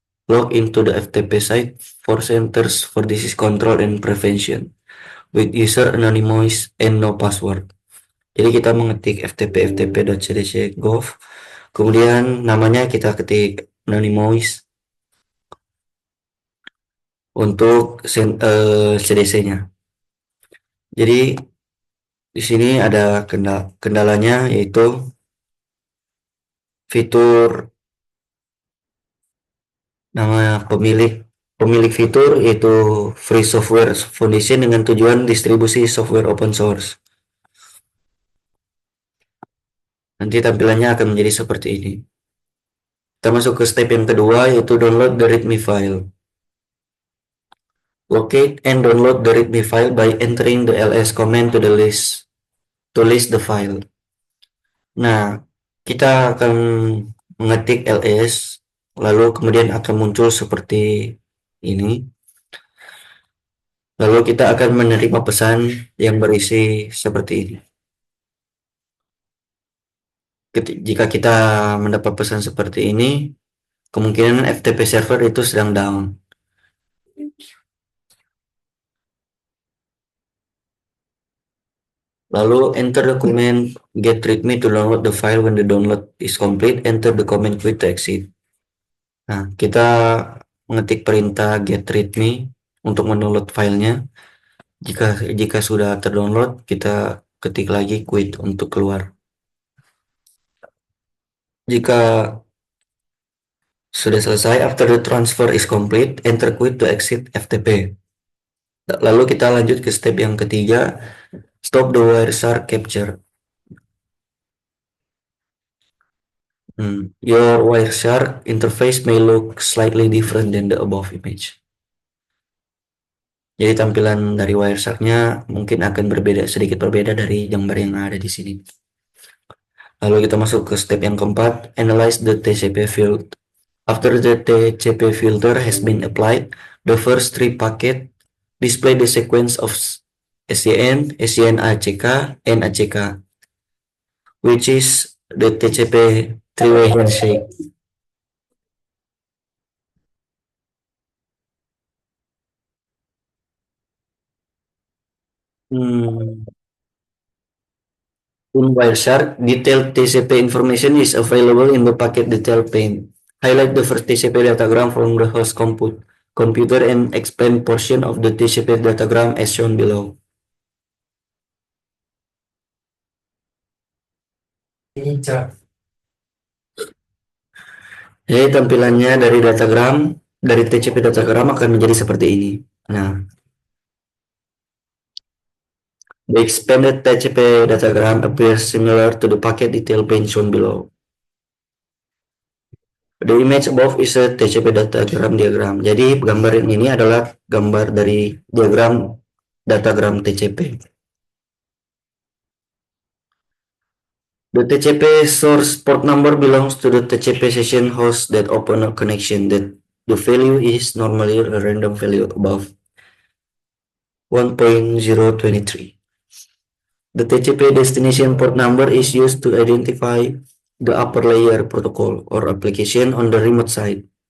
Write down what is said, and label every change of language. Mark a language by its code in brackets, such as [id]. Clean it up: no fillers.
[en] Log into the FTP site for centers for disease control and prevention with user anonymous and no password. [id] Jadi kita mengetik ftp.cdc.gov, kemudian namanya kita ketik anonymous untuk CDC-nya. Jadi Di sini ada kendalanya, yaitu fitur nama pemilik fitur, yaitu Free Software Foundation dengan tujuan distribusi software open source. Nanti tampilannya akan menjadi seperti ini. Kita masuk ke step yang kedua, yaitu [en] download the readme file. Locate and download the readme file by entering the ls command to list the file. [id] Nah, kita akan mengetik ls, lalu kemudian akan muncul seperti ini. Lalu kita akan menerima pesan yang berisi seperti ini. Jika kita mendapat pesan seperti ini, kemungkinan FTP server itu sedang down. [en] Lalu enter the command get readme to download the file. When the download is complete, enter the command quit to exit. [id] Nah, kita mengetik perintah get readme untuk mendownload filenya. Jika sudah terdownload, kita ketik lagi quit untuk keluar. Jika sudah selesai, [en] after the transfer is complete, enter quit to exit FTP. [id] Lalu kita lanjut ke step yang ketiga, [en] stop the Wireshark capture. Your Wireshark interface may look slightly different than the above image. [id] Jadi tampilan dari Wireshark-nya mungkin akan sedikit berbeda dari gambar yang ada di sini. Lalu kita masuk ke step yang keempat, [en] analyze the TCP field. After the TCP filter has been applied, the first three packet display the sequence of SYN, SYN ACK, and ACK, which is the TCP three-way handshake. In Wireshark, detailed TCP information is available in the packet detail pane. Highlight the first TCP datagram from the host computer and explain portion of the TCP datagram as shown below. [id] Jadi tampilannya dari TCP datagram akan menjadi seperti ini. [en] Nah, the expanded TCP datagram appears similar to the packet detail pane shown below. The image above is a TCP diagram. [id] Jadi gambar ini adalah gambar dari datagram TCP. [en] The TCP source port number belongs to the TCP session host that open a connection. That the value is normally a random value above 1.023. The TCP destination port number is used to identify the upper layer protocol or application on the remote side.